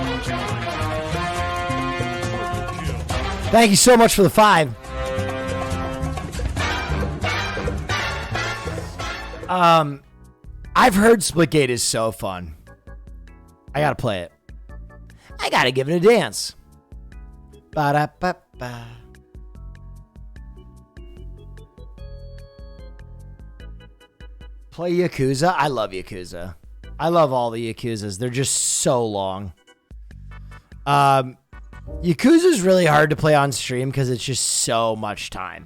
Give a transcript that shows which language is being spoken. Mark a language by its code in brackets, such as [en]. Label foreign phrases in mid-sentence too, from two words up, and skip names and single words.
[en] Thank you so much for the 5. I've heard Splitgate is so fun. I gotta play it. I gotta give it a dance. Ba-da-ba-ba. Play Yakuza? I love Yakuza. I love all the Yakuzas. They're just so long. Yakuza's really hard to play on stream because it's just so much time.